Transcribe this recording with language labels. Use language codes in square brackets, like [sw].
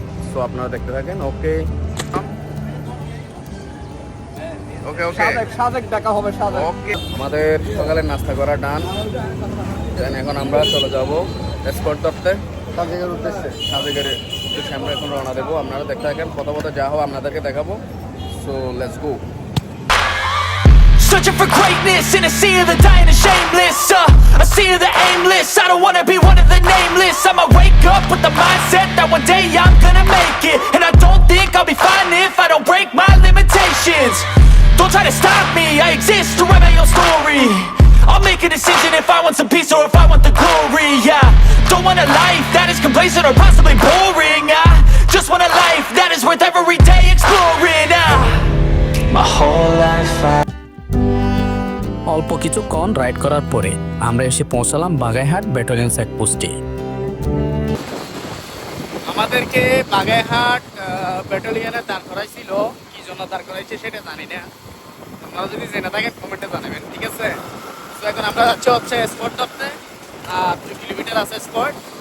[bn] So আপনারা দেখতে থাকেন। ওকে ওকে ওকে, সাজেক দেখা হবে সাজেক। ওকে, আমাদের সকালের নাস্তা করা ডান। এখন আমরা চলে যাব স্পট ধরতে সাজেকের উদ্দেশ্যে। আমরা এখন রওনা দেবো। আপনারা দেখতে থাকেন, পথে পথে যা হবে আপনাদেরকে দেখাবো। [en] So let's go. Searching for greatness in a sea of the dying and shameless. A sea of the aimless. I don't wanna be one of the nameless. I'ma wake up with the mindset that one day I'm gonna make it. And I don't think I'll be fine if I don't break my limitations. Don't try to stop me, I exist to write my own story. I'll make a decision if I want some peace or if I want the glory. Yeah, don't want a life that is complacent or possibly boring. I just want a life that is worth every day exploring. My whole life [bn] অল্প কিছুক্ষণ ride করার পরে আমরা এসে পৌঁছালাম Bagaihat battalion চেকপোস্টে। আমাদেরকে বাগাইহাট ব্যাটালিয়নে দাঁড় করাইছিল, কি জন্য দাঁড় করাইছে সেটা জানি না। আপনারা যদি জেনে থাকেন কমেন্টে জানাবেন, ঠিক আছে? তো এখন আমরা যাচ্ছি হচ্ছে স্পট ধরতে, 2 কিলোমিটার আছে স্পট।